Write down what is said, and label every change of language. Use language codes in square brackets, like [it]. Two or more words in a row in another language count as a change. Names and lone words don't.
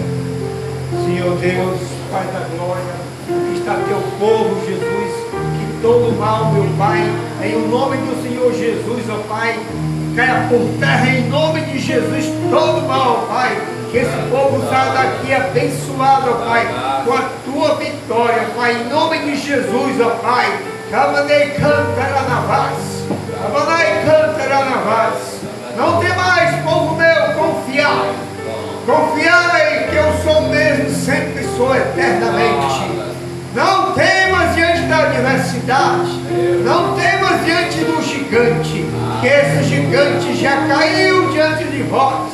[pt] Senhor Deus, Pai da glória, aqui está teu povo, Jesus, que todo mal, meu Pai, em o nome do Senhor Jesus, ó Pai, caia por terra em nome de Jesus, todo mal, ó Pai, que esse povo saia daqui abençoado, ó Pai, com a tua vitória, Pai, em nome de Jesus, ó Pai. Camanei cantaranavás, camanei cantaranavás. Não tem mais, povo meu, confiar. Confiai que eu sou mesmo, sempre sou eternamente. Não temas diante da adversidade. Não temas diante do gigante, que esse gigante já caiu diante de vós.